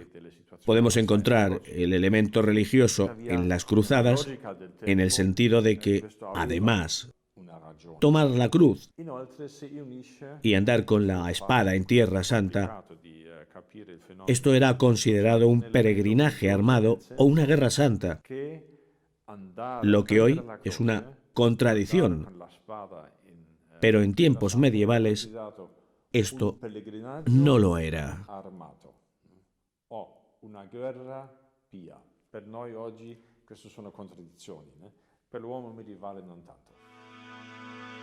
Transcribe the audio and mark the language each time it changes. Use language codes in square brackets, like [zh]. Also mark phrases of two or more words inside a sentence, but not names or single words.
[es] Podemos encontrar el elemento religioso en las cruzadas en el sentido de que, además, tomar la cruz y andar con la espada en Tierra Santa, esto era considerado un peregrinaje armado o una guerra santa, lo que hoy es una contradicción. Pero en tiempos medievales esto no lo era. Una guerra pia. [it] Per noi oggi queste sono contraddizioni, per l'uomo medievale non tanto.